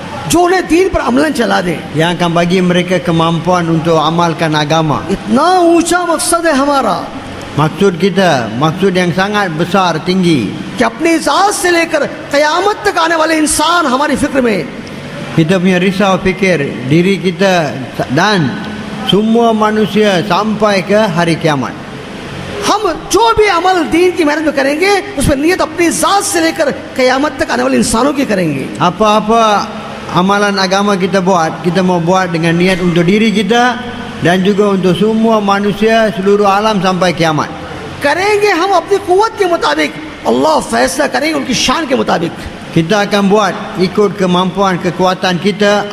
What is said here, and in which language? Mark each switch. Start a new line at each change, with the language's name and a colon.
Hindi: जो उन्हें दीन पर अमलन चला दे।
Malay: yang akan bagi mereka kemampuan untuk amalkan agama.
Hindi: इतना ऊंचा मकसद है हमारा
Malay: Maksud kita, maksud yang sangat besar, tinggi.
Hindi: कि अपनी ज़ात से लेकर क़यामत तक आने वाले इंसान हमारी फिक्र में,
Malay: Kita punya risau fikir diri kita dan semua manusia sampai ke hari kiamat.
Hindi: हम जो भी अमल दीन की मेहनत में करेंगे उसमें नियत अपनी ज़ात से लेकर क़यामत तक आने वाले इंसानों की करेंगे।
Malay: Apa-apa amalan agama kita buat, kita mau buat dengan niat untuk diri kita dan juga untuk semua manusia seluruh alam sampai kiamat.
Hindi: करेंगे हम अपनी कुव्वत के मुताबिक, अल्लाह फैसला करेंगे उनकी शान के मुताबिक।
Malay: Kita akan buat ikut kemampuan, kekuatan kita.